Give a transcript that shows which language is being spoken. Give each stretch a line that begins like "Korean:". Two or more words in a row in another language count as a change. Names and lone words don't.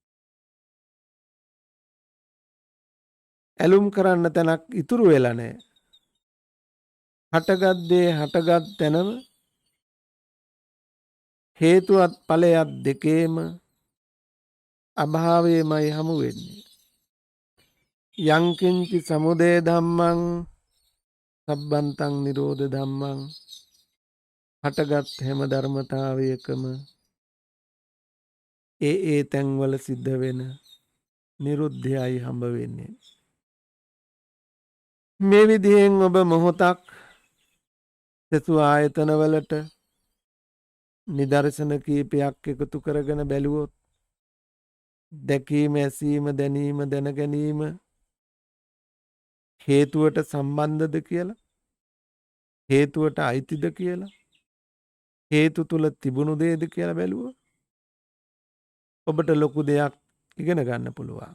Sinhala: ඇලුම් කරන්න තැනක් ඉතුරු වෙලා නැහැ. හටගත් දේ හටගත් තැනම හේතුවත් ඵලයක් දෙකේම අභාවයමයි හමු වෙන්නේ.
Pali: යංකින්චි සමුදය ධම්මං සබ්බන්තං නිරෝධ ධම්මං
Sinhala: හටගත් හැම ධර්මතාවයකම ඒ තැන්වල සිද්ධ වෙන නිරුද්ධයයි හම්බ වෙන්නේ. මේ විදිහෙන් ඔබ මොහොතක් සසු ආයතනවලට නිදර්ශන කීපයක් එකතු කරගෙන බැලුවොත් දැකීම ඇසීම දැනීම දැන ගැනීම හේතුවට සම්බන්ධද කියලා හේතුවට අයිතිද කියලා හේතු තුල තිබුණු දේද කියලා බැලුවොත් ඔබට ලොකු දෙයක් ඉගෙන ගන්න පුළුවන්.